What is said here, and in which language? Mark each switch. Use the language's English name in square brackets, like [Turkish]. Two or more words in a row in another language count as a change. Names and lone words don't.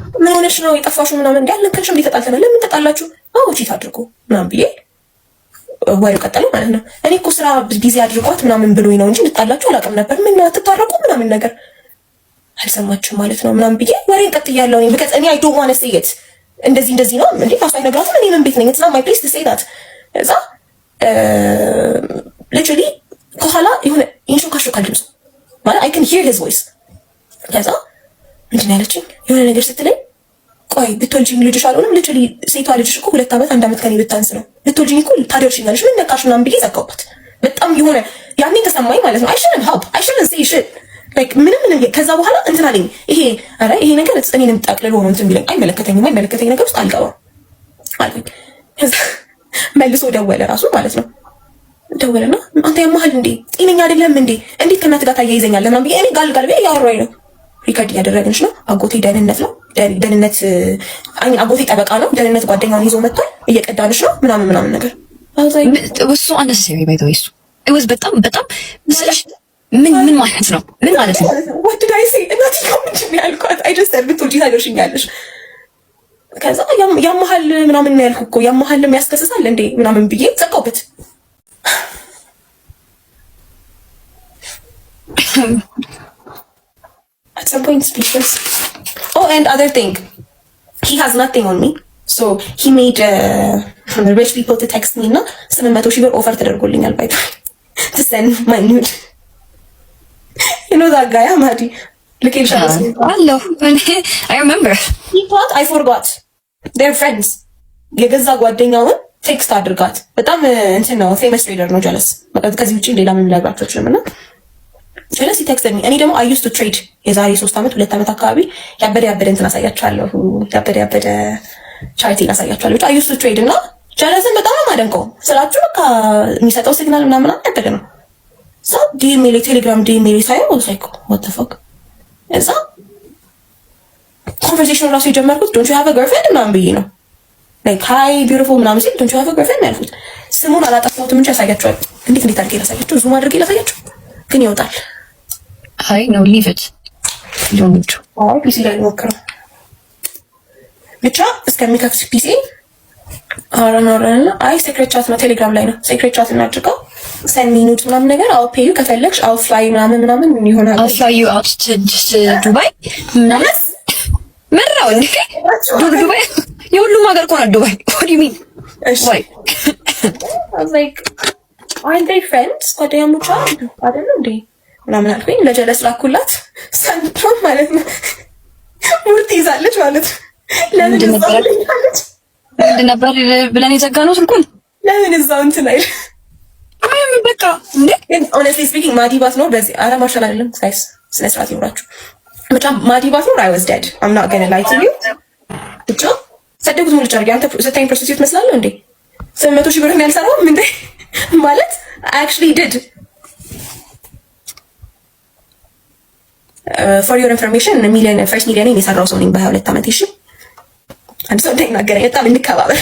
[Amharic] ምን ሆነሽ ነው የጠፋሽው ምናምን እንዴ? ያልነገረሽም እንዴ? ተጣልተናል። ለምን ተጣላችሁ? አዎ ቺት አድርጎ ምናምን ብዬ ወሬው ቀጠለ ማለት ነው። እኔ እኮ ስራ ቢዚ አድርጓት ምናምን ብሎኝ ነው እንጂ እንጣላችሁ አላውቅም ነበር። ምን አትታረቁ ምናምን ነገር አልሰማችሁም ማለት ነው ምናምን ብዬ ወሬን ቀጥያለሁ። እኔ [English] because I don't want to say it [Amharic] እንደዚህ ነው እንዴ ታውቃ ነገራችሁ። እኔ ምን ቤት ነኝ? [English] it's not my place to say that። [Amharic] እዛ literally ከኋላ የሆነ ኢንሾካሾካል ድምፁ ማለት [English] I can hear his voice። [Amharic] ከዛ ምንድን ያለችኝ የሆነ ነገር ስትለኝ ቆይ ብትወልጂኝ ልጅሽ አልሆነም literally ሴቷ ልጅሽ እኮ 2 ዓመት 1 ዓመት ከኔ ብታንስ ነው ብትወልጂኝ እኮ ታደርሽኛለሽ ምን ነካሽ ምናምን ብዬ ዘጋሁባት። በጣም የሆነ ያኔ ተሰማኝ ማለት ነው። [English] I shouldn't say shit like [Amharic] ምንም ከዛ በኋላ እንትን አለኝ። ይሄ ነገር እኔንም ጠቅልሎ ነው እንትን ቢለኝ አይመለከተኝ ነገር ውስጥ አልገባም አልኩኝ። ከዛ መልሶ ደወለ ራሱ ማለት ነው። ደወለና አንተ ያማሃል እንዴ ጤነኛ አይደለም እንዴ እንዴት ከእናትህ ጋር ታያይዘኛለህ ምናምን ብዬ እኔ ጋልጋል ብዬ ያወራኝ ነው። ሪከርድ እያደረግንሽ ነው። አጎቴ ደህንነት ነው አጎቴ ጠበቃ ነው። ደህንነት ጓደኛውን ይዞ መጥቷል እየቀዳንሽ ነው ምናምን ነገር እሱ [English] unnecessary by the way it was [Amharic] በጣም ምስልሽ ምን ማለት ነው? ምን ማለት ነው? [English] what did I say? [Amharic] እናትዬ ምንድን ነው ያልኳት? [English] I just said [Amharic] ብትወልጂ ታደርሽኛለሽ። ከዛ ያማሃል ምናምን ነው ያልኩ እኮ ያማሃልም ያስከስሳል እንዴ ምናምን ብዬ ዘጋሁበት። [English] at some point speechless. Oh and other thing he has nothing on me so he made rich people to text me [Amharic] እና 800,000 ብር ኦፈር ተደርጎልኛል ባይ [English] to send my nude. You know that guy, Amadi? Look at him. Hello. I remember. He thought I forgot. They're friends. [Amharic] የገዛ ጓደኛውን ቴክስት አድርጋት በጣም እንትን ነው [English] famous trader [Amharic] ነው ጀለስ ማለት ከዚህ ውጪ ሌላ ምን ላግራችሁ ይችላል እና ጀለስ ቴክስት እኔ ደግሞ [English] I used to trade [Amharic] የዛሬ 3 ዓመት 2 ዓመት አካባቢ ያበደ እንትን አሳያችኋለሁ ያበደ ቻሪቲ አሳያችኋለሁ [English] I used to trade [Amharic] እና ጀለስን በጣም ማደንቀው ስላችሁ በቃ የሚሰጠው ሲግናል ምናምን ያበደ ነው። So ዲሜል ቴሌግራም ዲሜል ሳይሆን [English] was like what the fuck [Amharic] እዛ ኮንቨርሴሽን ራሱ የጀመርኩት [English] don't you have a girlfriend [Amharic] ምናምን ብዬ ነው [English] like hi beautiful [Amharic] ምናምን ሲል [English] don't you have a girlfriend [Amharic] ያልኩት ስሙን አላጠፋሁትም እንጂ ያሳያችኋል። እንዴት አድርጌ ላሳያችሁ ዙም አድርጌ ላሳያችሁ ግን ይወጣል። [English] አይ no leave it don't need to [Amharic] ፒሲ ላይ ሞክረው ብቻ እስከሚከፍት ፒሲ አራናራና አይ [English] secret chat [Amharic] ነው ቴሌግራም ላይ ነው [English] secret chat [Amharic] እናድርገው [English] send me nude [Amharic] ምናምን ነገር [English] I'll pay you [Amharic] ከፈለግሽ [English] I'll fly [Amharic] ምናምን ይሆናል [English] I'll fly you out to ዱባይ [Amharic] ምናምን መራው እንዴ ዱባይ የሁሉም ሀገር እኮ ነው ዱባይ [English] what do you mean why I was like aren't they friends [Amharic] ጓደኛሞች አይደሉ እንዴ ምናምን አልኩኝ። ለጀለስ ላኩላት ሰንድሮ ማለት ነው ሙርት ይዛለች ማለት ነው ለምን ቀልድ ነበር ብለን የዘጋነው ስልኩን ለምን እዛው እንትን አይል በቃ እንዴ [English] honestly speaking [Amharic] ማዲባት ነው በዚህ አለማሻል አይደለም ሳይስ ስነ ስርዓት ይኖራችሁ ብቻ ማዲባት ነው [English] I was dead I'm not gonna lie to you [Amharic] ብቻ ሰደጉት ሙሉ ጫርጊ አንተ ሰታኝ ፕሮስቲቱት መስላለህ እንዴ 700,000 ብር ያልሰራው እንዴ ማለት [English] I actually did for your information [Amharic] ሚሊዮን ፈርስት ሚሊዮን የሰራው ሰው ነኝ በ22 ዓመት እሺ አንድ ሰው እንደናገረኝ በጣም እንከባበር